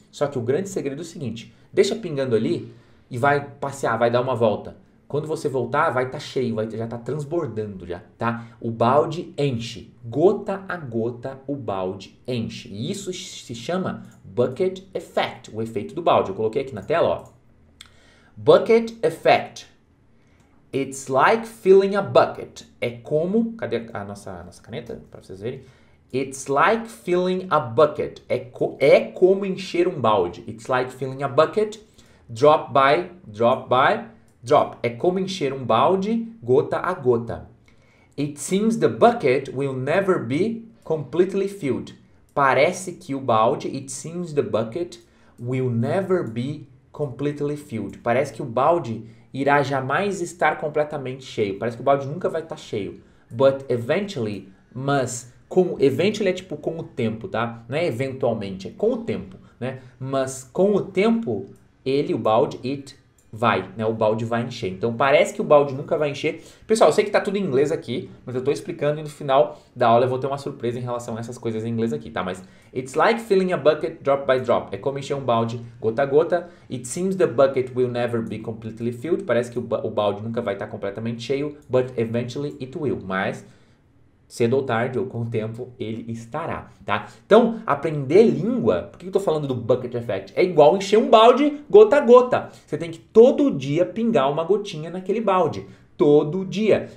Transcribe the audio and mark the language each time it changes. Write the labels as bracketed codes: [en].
[pt] Só que o grande segredo é o seguinte. Deixa pingando ali e vai passear, vai dar uma volta. Quando você voltar, vai estar cheio, já está transbordando já, tá? O balde enche. Gota a gota, o balde enche. E isso se chama Bucket Effect, o efeito do balde. Eu coloquei aqui na tela, ó. [en] Bucket Effect. It's like filling a bucket. [pt] É como... Cadê a nossa caneta? Para vocês verem. [en] It's like filling a bucket. [pt] É como encher um balde. [en] It's like filling a bucket. Drop by drop. [pt] É como encher um balde gota a gota. [en] It seems the bucket will never be completely filled. [pt] Parece que o balde, [en] it seems the bucket will never be completely filled. [pt] Parece que o balde irá jamais estar completamente cheio. Parece que o balde nunca vai estar cheio. [en] But eventually, eventually [pt] é tipo com o tempo, tá? Não é eventualmente, é com o tempo, né? Mas com o tempo, o balde, it vai, né? O balde vai encher. Então parece que o balde nunca vai encher. Pessoal, eu sei que tá tudo em inglês aqui, mas eu tô explicando e no final da aula eu vou ter uma surpresa em relação a essas coisas em inglês aqui, tá? Mas [en] it's like filling a bucket drop by drop. [pt] É como encher um balde gota a gota. [en] It seems the bucket will never be completely filled. [pt] Parece que o balde nunca vai estar completamente cheio, [en] but eventually it will. [pt] Mas cedo ou tarde, ou com o tempo, ele estará, tá? Então, aprender língua, por que eu tô falando do bucket effect? É igual encher um balde gota a gota. Você tem que todo dia pingar uma gotinha naquele balde. Todo dia.